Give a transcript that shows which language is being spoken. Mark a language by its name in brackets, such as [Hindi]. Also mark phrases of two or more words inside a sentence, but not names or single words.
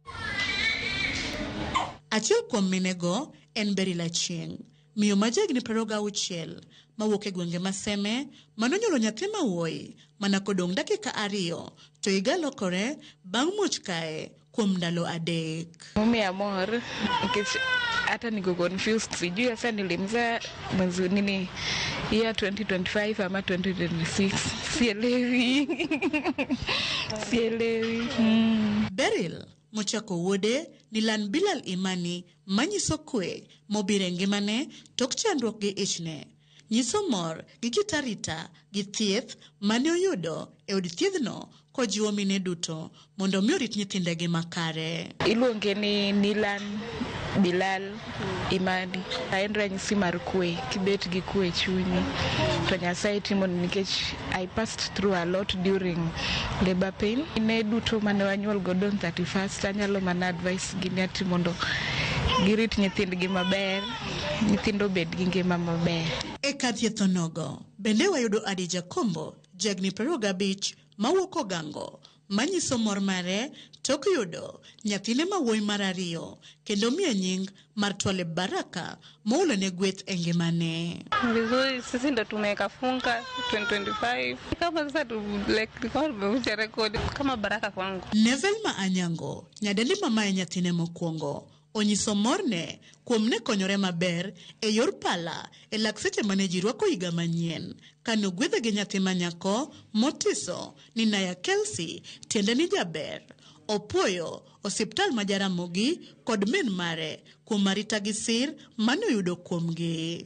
[Luo (Kenya and Tanzania)] Achiel kuom minego en Berila Chieng, miyo ma jahigni 26 mawuok e gwenge Maseme manonyuolo nyathi mawuoyi mana kodong' dakika 2 to higa lokore bang' muoch kae kuom ndalo 3. [Swahili] Mumiya mor nikech hata niko confused, sijui sasa nilimzaa mwezi nini year 2025 ama 2026, sielewi. [Luo (Kenya and Tanzania)] Beryl mochako wuode ni Lan Bilal Imani manyiso kwe mobire ngimane tok chandruok gi ichne, nyiso mor gi kitarita gi thieth mane oyudo e od thiethno kojiwo mine duto mondo mi orit nyithindegi makare. Iluonge ni Nilan Bilal Imani. En ranyisi mar kwe, kibet gi kwe chunyi to Nyasaye timo nikech [English] I passed through a lot during labor pain. [Luo (Kenya and Tanzania)] Ne duto mane wanyuol godo 31st anyalo mana advice gi ati mondo girit nyithindgi maber, nyithindo bed gi ngima maber. E kar thietho nogo bende wayudo Adija Kombo, jagni 25 mawuok Ogango, manyiso mor mare tok yudo nyathine mawuoyi mar 2 kendo miye nying mar Twale Baraka maulo ne gweth e ngimane. [Swahili] Vizuri, sisi ndo tumekafunga 2025 kama sasa tumekuja rekodi kama baraka kwangu. [Luo (Kenya and Tanzania)] Nevelma Anyango, nyadendi mama e nyathine mokwongo, onyiso morne kuom ne konyore maber e yor pala e lak seche mane ji rwako higa manyien kano gwedhe gi nyathi manyako motiso ni Naya Kelsey tiende ni jaber. Opoyo osiptal ma Jaramogi kod min mare kuom arita gi sir mane oyudo kuomgi.